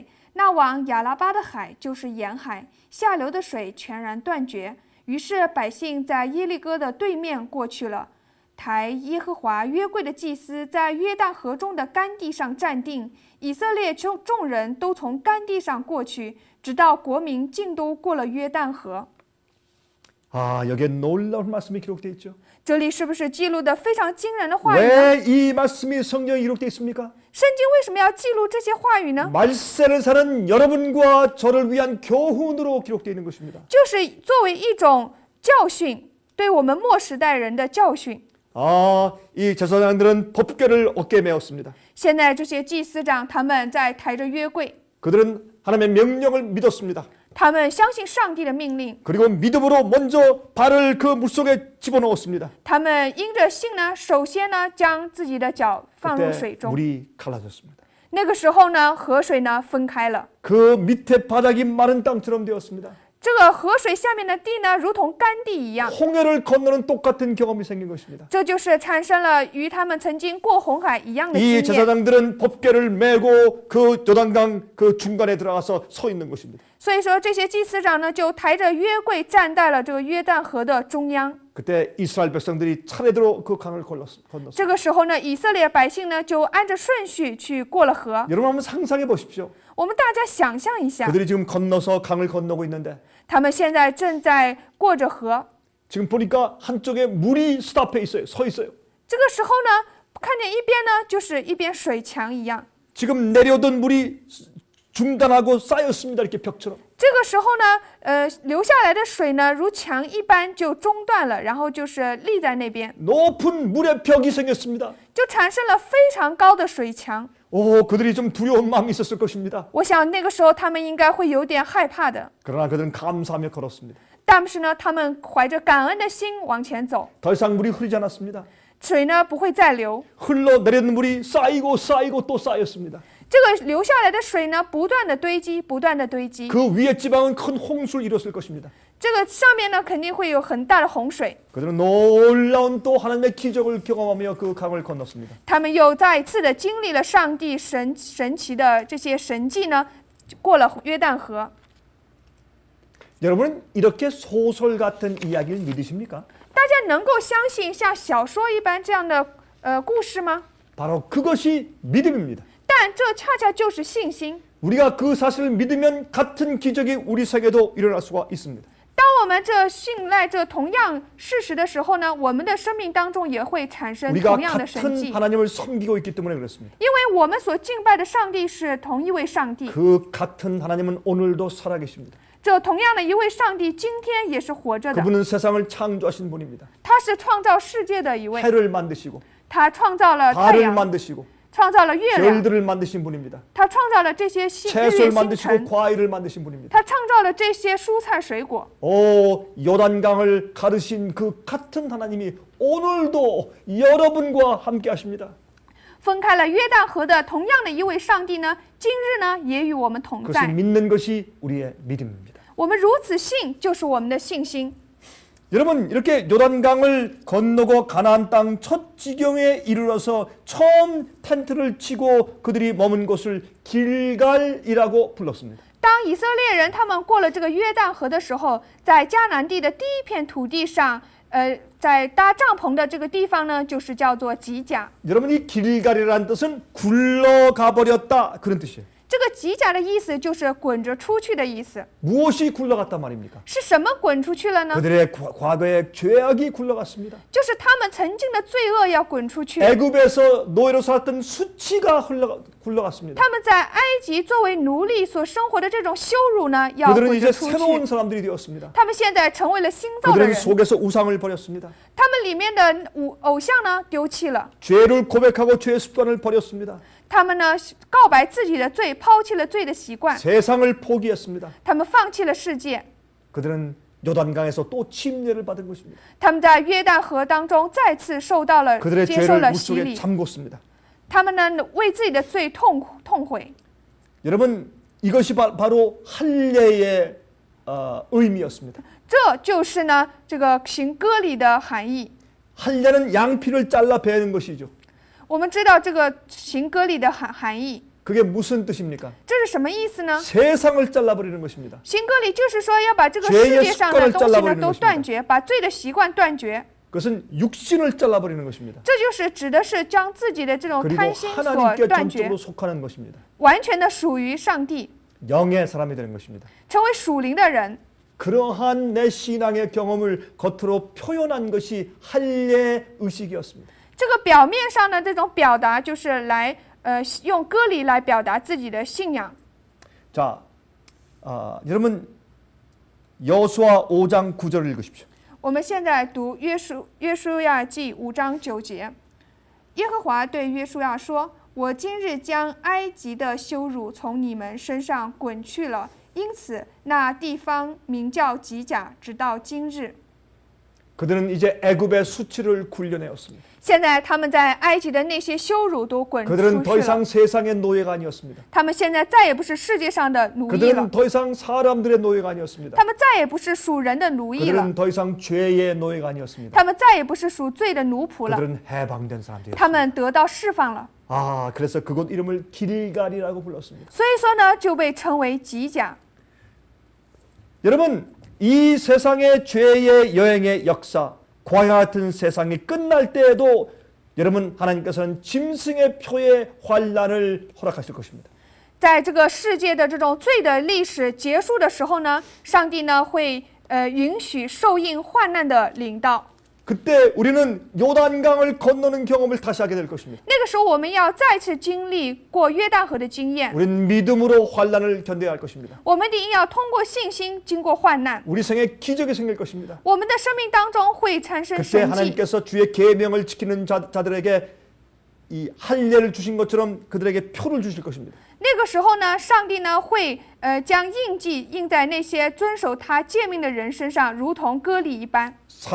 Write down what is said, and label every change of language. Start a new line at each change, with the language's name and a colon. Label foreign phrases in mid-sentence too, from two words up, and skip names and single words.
Chinese: 那往亚拉巴的海就是沿海，下流的水全然断绝。于是百姓在耶利哥的对面过去了。抬耶和华约柜的祭司在约旦河中的干地上站定，以色列众人都从干地上过去，直到国民尽都过了约旦河。
Korean: 아, 여기에 놀라운 말씀이 기록되어 있죠.
Chinese: 这里是不是记录的非常惊人的话语呢？
Korean: 왜 이 말씀이 성경에 기록되어 있습니까?
Chinese: 圣经为什么要记录这些话语呢？
Korean: 말세를 사는 여러분과 저를 위한 교훈으로 기록되어 있는 것입니다.
Chinese: 就是作为一种教训，对我们末时代人的教训。
Korean: 아, 이 제사장들은 법궤를 어깨에 메었습니다.
Chinese: 现在这些祭司长他们在抬着约柜，
Korean: 그들은 하나님의 명령을 믿었습니다.
Chinese: 他们相信上帝的命令，
Korean: 그리고 믿음으로 먼저 발을 그 물속에 집어넣었습니다.
Chinese: 他们因着信呢，首先呢将自己的脚放入水
Korean: 그때
Chinese: 中。
Korean: 물이 갈라졌습니다.
Chinese: 那个时候呢，河水呢分开了，
Korean: 그 밑에 바닥이 마른 땅처럼 되었습니다.
Chinese: 这个河水下面的地呢，如同干地一样。
Korean: 홍해를 건너는 똑같은 경험이 생긴 것입니다.
Chinese: 这就是产生了与他们曾经过红海一样的
Korean: 이
Chinese: 经验。
Korean: 제사장들은 법궤를 메고 그 요단강 그 중간에 들어가서 서 있는 것입니다.
Chinese: 所以说，这些祭司长呢，就抬着约柜站在了这个约旦河的中央。
Korean: 그때 이스라엘 백성들이 차례대로 그 강을 건넜습니다.
Chinese: 这个时候呢，以色列百姓呢就按着顺序去过了河。
Korean: 여러분 한번 상상해 보십시오.
Chinese: 我们大家想象一下，
Korean: 그들이 지금 건너서 강을 건너고 있는데
Chinese: 他们现在正在过着河。
Korean: 지금 보니까 한쪽에 물이 스탑해 있어요. 서 있어요.
Chinese: 这个时候呢，看见一边呢就是一边水墙一样。
Korean: 지금 내려오던 물이 중단하고 쌓였습니다. 이렇게 벽처럼.
Chinese: 这个时候呢，流下来的水呢，如墙一般就中断了，然后就是立在那边，
Korean: 높은 물의 벽이 생겼습니다.
Chinese: 就产生了非常高的水墙。
Korean: 오, 그들이 좀 두려운 마음이 있었을 것입니다.
Chinese: 我想那个时候他们应该会有点害怕的，
Korean: 그러나 그들은 감사하며 걸었습니다.
Chinese: 但是呢，他们怀着感恩的心往前走，
Korean: 더 이상 물이 흐르지 않았습니다.
Chinese: 水呢不会再流。
Korean: 흘러내리는 물이 쌓이고 쌓이고 또 쌓였습니다.
Chinese: 这个流下来的水呢，不断的堆积，不断的堆积。
Korean: 그 위에 지방은 큰 홍수를 일었을 것입니다.
Chinese: 这个上面呢，肯定会有很大的洪水。
Korean: 그들은 놀라운 또 하나님의 기적을 경험하며 그 강을 건넜습니다.
Chinese: 他们又再一次的经历了上帝神奇的这些神迹呢，过了约旦河。
Korean: 여러분은 이렇게 소설 같은 이야기를 믿으십니까?
Chinese: 大家能够相信像小说一般这样的故事吗？
Korean: 바로 그것이 믿음입니다.
Chinese: 但这恰恰就是信心。
Korean: 우리가 그 사실을 믿으면 같은 기적이 우리 세계도 일어날 수가 있습니다.
Chinese: 当我们这信赖这同样事实的时候呢，我们的生命当中也会产生
Korean: 우리가
Chinese: 同样的神
Korean: 같은
Chinese: 迹，
Korean: 하나님을 섬기고 있기 때문에 그렇습니다.
Chinese: 因为我们所敬拜的上帝是同一位上帝。
Korean: 그 같은 하나님은 오늘도 살아계십니다.
Chinese: 这同样的一位上帝，今天也是活着的。
Korean: 그분은 세상을 창조하신 분입니다.
Chinese: 他是创造世界的一位，
Korean: 해를 만드시고
Chinese: 他创造了太
Korean: 달을
Chinese: 阳，
Korean: 만드시고
Chinese: 创造了月亮，
Korean: 별들을 만드신 분입니다.
Chinese: 他创造了这些日
Korean: 채소를
Chinese: 月星
Korean: 만드시고
Chinese: 辰，
Korean: 과일을 만드신 분입니다.
Chinese: 他创造了这些蔬菜水果。
Korean: 오, 요단강을 가르신 그 같은 하나님이 오늘도 여러분과 함께 하십니다.
Chinese: 分开了约旦河的同样的一位上帝呢，今日呢也与我们同
Korean: 그것을
Chinese: 在。
Korean: 믿는 것이 우리의 믿음입니다.
Chinese: 我们如此信，就是我们的信心。
Korean: 여러분 이렇게 요단강을 건너고 가나안 땅 첫 지경에 이르러서 처음 텐트를 치고 그들이 머문 곳을 길갈이라고 불렀습니다.
Chinese: 当以色列人他们过了这个约旦河的时候，在迦南地的第一片土地上，在搭帐篷的这个地方呢，就是叫做吉甲。
Korean: 여러분 이 길갈이라는 뜻은 굴러가 버렸다 그런 뜻이에요.
Chinese: 这个吉甲的意思就是滚着出去的意思。
Korean: 무엇이 굴러갔단 말입니까?
Chinese: 是什么滚出去了呢？
Korean: 그들의 과거의 죄악이 굴러갔습니다.
Chinese: 就是他们曾经的罪恶要滚出去。
Korean: 애굽에서 노예로 살았던 수치가 굴러갔습니다.
Chinese: 他们在埃及作为奴隶所生活的这种羞辱呢，要
Korean: 그들은
Chinese: 滚
Korean: 이제
Chinese: 着出
Korean: 새로운
Chinese: 去。
Korean: 사람들이 되었습니다.
Chinese: 他们现在成为了新造的
Korean: 그들은
Chinese: 人，
Korean: 속에서 우상을 버렸습니다.
Chinese: 他们里面的偶像呢丢弃了，
Korean: 죄를 고백하고 죄의 습관을 버렸습니다.
Chinese: 他们呢告白自己的罪，抛弃了罪的习惯，
Korean: 세상을 포기했습니다.
Chinese: 他们放弃了世界。
Korean: 그들은 요단강에서 또 침례를 받은 것입니다.
Chinese: 他们在约旦河当中再次受到了
Korean: 그들의
Chinese: 接受
Korean: 죄를
Chinese: 了洗
Korean: 물속에
Chinese: 礼，
Korean: 잠궜습니다.
Chinese: 他们呢为自己的罪痛悔。
Korean: 여러분 이것이 바로 할례의 의미였습니다.
Chinese: 这就是呢这个行割礼的含义。
Korean: 할례는 양피를 잘라 베는 것이죠.
Chinese: 我们知道这个行割礼的含义，
Korean: 그게 무슨 뜻입니까?
Chinese: 这是什么意思呢？
Korean: 세상을 잘라버리는 것입니다.
Chinese: 行割礼就是说要把这个世界上的东西呢都断绝，把罪的习惯断绝。
Korean: 그것은 육신을 잘라버리는 것입니다.
Chinese: 这就是指的是将自己的这种
Korean: 그리고
Chinese: 贪心所
Korean: 하나님께
Chinese: 断绝
Korean: 전적으로 ， 속하는 것입니다.
Chinese: 完全的属于上帝，
Korean: 영의 사람이 되는 것입니다.
Chinese: 成为属灵的人。
Korean: 그러한 내 신앙의 경험을 겉으로 표현한 것이 할례 의식이었습니다.
Chinese: 这个表面上的这种表达，就是来用割礼来表达自己的信仰。
Korean: 자, 여러분 여수아 5장 9절을 읽으십시오.
Chinese: 我们现在读约书亚记5章9节，耶和华对约书亚说：“我今日将埃及的羞辱从你们身上滚去了，因此那地方名叫吉甲，直到今日。”
Korean: 그들은 이제 애굽의 수치를 굴려내었습니다.
Chinese: 现在他们在埃及的那些羞辱都滚出
Korean: 그들은 더
Chinese: 去了，
Korean: 이상 세상의 노예가 아니었습니다.
Chinese: 他们现在再也不是世界上的奴役了
Korean: 그들은 ， 더 이상 사람들의 노예가 아니었습니다.
Chinese: 他们再也不是属人的奴役了，
Korean: 그들은 더 이상 죄의 노예가 아니었습니다.
Chinese: 他们再也不是属罪的奴仆了，
Korean: 그들은 해방된
Chinese: 他
Korean: 사람들이었습니다.
Chinese: 们得到释放了。
Korean: 아, 그래서 그곳 이름을 길갈이라고 불렀습니다.
Chinese: 所以说呢，就被称为吉甲。
Korean: 여러분, 이 세상의 죄의 여행의 역사, 광야 같은 세상이 끝날 때에도 여러분 하나님께서는 짐승의 표의 환란을 허락하실 것입니다.
Chinese: 在这个世界的这种罪的历史结束的时候呢，上帝呢会允许受印患难的领到。
Korean: 그때 우리는 요단강을 건너는 경험을 다시 하게 될 것입니다.
Chinese: 那个时候，我们要再次经历过约旦河的经验，
Korean: 우리는 믿음으로 환란을 견뎌야 할 것입니다.
Chinese: 我们一定要通过信心经过患难，
Korean: 우리 생에 기적이 생길 것입니다.
Chinese: 我们的生命当中会产生
Korean: 그때
Chinese: 神迹。
Korean: 하나님께서 주의 계명을 지키는 자들에게 이 할례를 주신 것처럼 그들에게 표를 주실 것입니다.
Chinese: 那个时候呢，上帝呢会将印记印在那些遵守他诫命的人身上，如同割礼一般。